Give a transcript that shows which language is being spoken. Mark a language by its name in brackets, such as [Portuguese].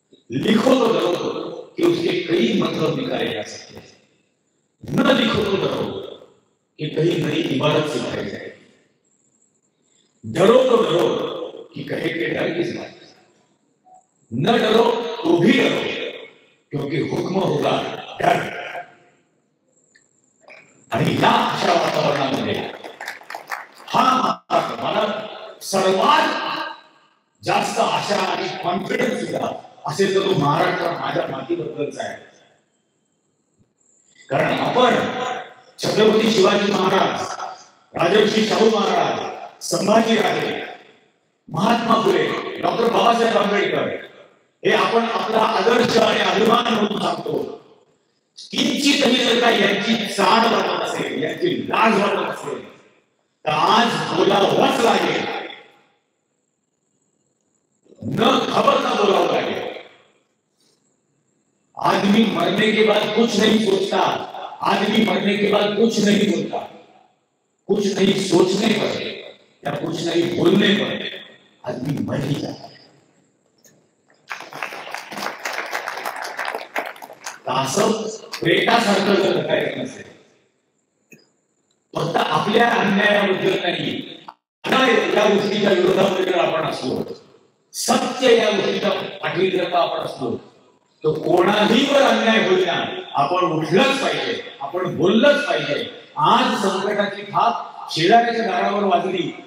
[Hindi] लिखो तो डरो कि उसके कई मतलब निकाले जा सकते हैं, न लिखो तो डरो कि कहीं नई इबारत सिखाई जाए, डरो तो डरो कि कहे के डर किस बात, न डरो तो भी डरो क्योंकि हुक्म होगा डर. [Marathi] आणि या अशा वातावरणामध्ये हा मला सर्वात जास्त आशा आणि कॉन्फिडन्स सुद्धा असेल तर तो महाराष्ट्र माझ्या मातीबद्दलचा आहे. कारण आपण छत्रपती शिवाजी महाराज, राजर्षी शाहू महाराज, संभाजी राजे, महात्मा फुले, डॉक्टर बाबासाहेब आंबेडकर हे आपण आपला आदर्श आणि अभिमान म्हणून सांगतो. किंचितही जर का यांची चाड वाटत असेल, यांची लाज वाटत असेल तर आज बोलावंच लागेल, न खबरता बोलावं लागेल. [Hindi] आदमी मरने के बाद कुछ नहीं सोचता, आदमी मरने के बाद कुछ नहीं बोलता, कुछ नहीं सोचने पर या कुछ नहीं बोलने पर आदमी मर ही जाता है. [Marathi] असं प्रेतासारखं जर करायचं नसेल, फक्त आपल्या अन्यायाबद्दल नाही, या गोष्टीच्या विरोधामध्ये जर आपण असलो, सत्य या गोष्टीच्या पाठीवर जर आपण असलो तर कोणाहीवर अन्याय होईना आपण उठलंच पाहिजे, आपण बोललंच पाहिजे. आज संकटाची थाप शेजाऱ्याच्या दारावर वाजली